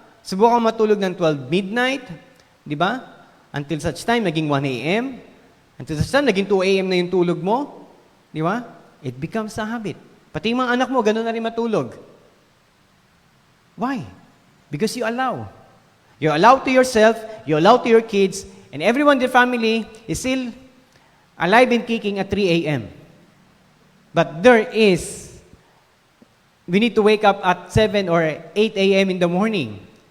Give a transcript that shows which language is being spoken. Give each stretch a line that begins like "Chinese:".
Filipino: Subukan matulog ng 12 midnight. Di ba? Until such time, naging 1 a.m. Until such time, naging 2 a.m. na yung tulog mo. Di ba?
English: It becomes a habit.
Filipino: Pati yung mga anak mo, gano'n na rin matulog.
English: Why? Because you allow. You allow to yourself, you allow to your kids, and everyone in the family is still alive and kicking at 3 a.m. But we need to wake up at 7 or 8 a.m. in the morning.